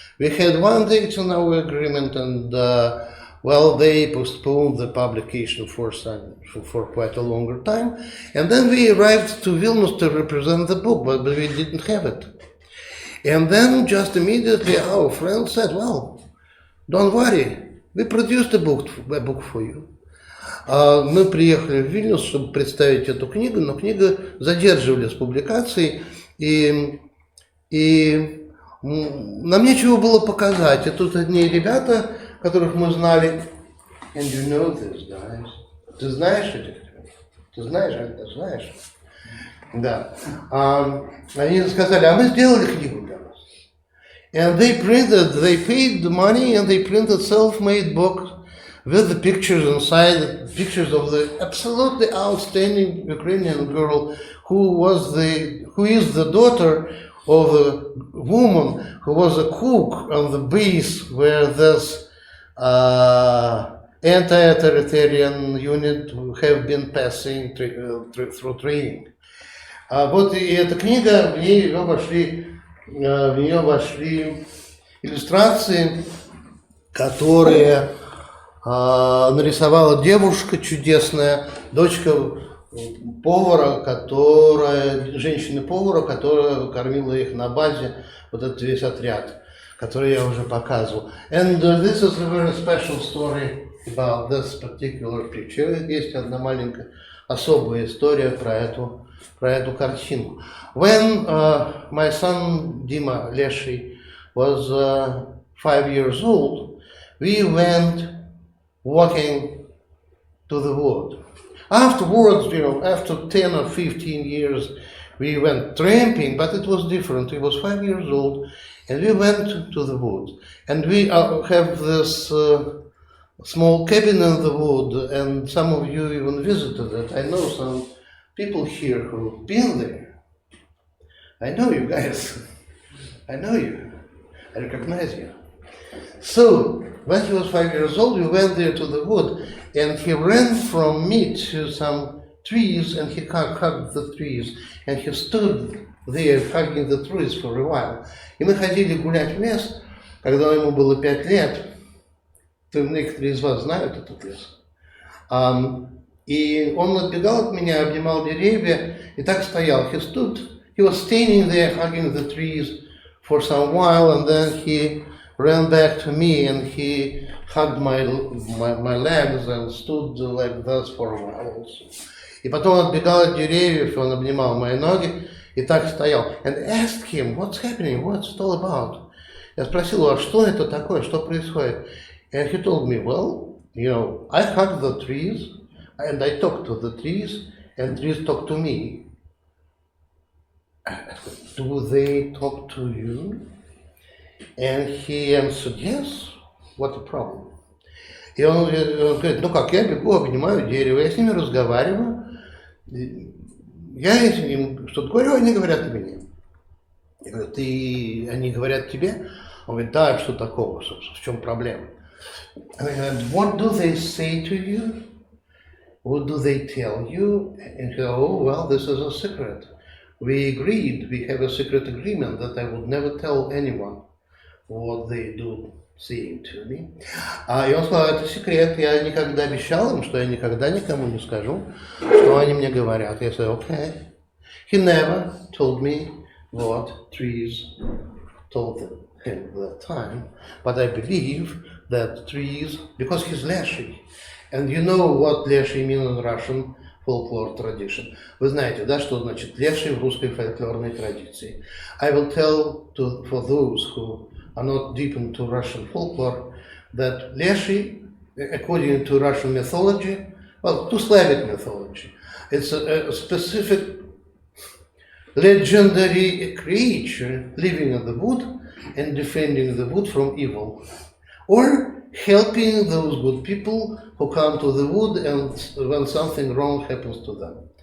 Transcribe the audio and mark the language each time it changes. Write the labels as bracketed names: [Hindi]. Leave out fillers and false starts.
[English] We had one date in our agreement and they postponed the publication for quite a longer time. And then we arrived to Vilnius to represent the book, but we didn't have it. And then just immediately our friend said, well, don't worry, we produced a book for you. [Russian] Мы приехали в Вильнюс, чтобы представить эту книгу, но книга задерживали с публикацией, и нам нечего было показать. И тут одни ребята, которых мы знали, [English] And you know this, guys. [Russian] Ты знаешь этих? Ты знаешь? Да. Они сказали, а мы сделали книгу для вас. [English] And they paid the money and they printed self-made book with the pictures inside, pictures of the absolutely outstanding Ukrainian girl who is the daughter of a woman who was a cook on the base where this anti-authoritarian unit have been passing through training. [Russian] Вот и эта книга, в нее вошли иллюстрации, которые нарисовала девушка чудесная, дочка повара, женщины-повара, которая кормила их на базе, вот этот весь отряд, который я уже показывал. [English] And this is a very special story about this particular picture. [Russian] Есть одна маленькая особая история про эту картинку. [English] When my son Dima Leshy was 5 years old, we went walking to the wood. Afterwards, after 10 or 15 years, we went tramping, but it was different. He was 5 years old, and we went to the wood. And we have this small cabin in the wood, and some of you even visited it. I know some people here who've been there. I know you guys. I know you. I recognize you. So, when he was 5 years old, we went there to the wood, and he ran from me to some trees, and he hugged the trees, and he stood there hugging the trees for a while. [Russian] И мы ходили гулять в лес, когда ему было 5 лет. Некоторые из вас знают этот лес. И он отбегал от меня, обнимал деревья, и так стоял. [English] He was standing there hugging the trees for some while, and then he ran back to me and he hugged my legs and stood like this for a while also. [Russian] И потом он отбегал от деревьев, он обнимал мои ноги и так стоял. [English] And asked him, what's happening, what's it all about? [Russian] Я спросил его, а что это такое, что происходит? [English] And he told me, well, I hug the trees and I talk to the trees and trees talk to me. Do they talk to you? And he answered, yes, what a problem. [Russian] И он говорит, я бегу, обнимаю дерево, я с ними разговариваю, я им что-то говорю, они говорят мне. Я говорю, они говорят тебе? Он говорит, да, что такого, собственно, в чем проблема? [English] And I said, what do they say to you? What do they tell you? And he said, oh, well, this is a secret. We agreed, we have a secret agreement that I would never tell anyone what they do saying to me. [Russian] И он сказал, это секрет, я никогда обещал им, что я никогда никому не скажу, что они мне говорят. Я сказал, okay. [English] He never told me what trees told him at that time, but I believe that trees, because he's Leshy, and you know what Leshy means in Russian folklore tradition. [Russian] Вы знаете, да, что значит Leshy в русской фольклорной традиции. [English] I will tell for those who are not deep into Russian folklore that Leshy, according to Russian mythology, well, to Slavic mythology, it's a specific legendary creature living in the wood and defending the wood from evil, or helping those good people who come to the wood and when something wrong happens to them.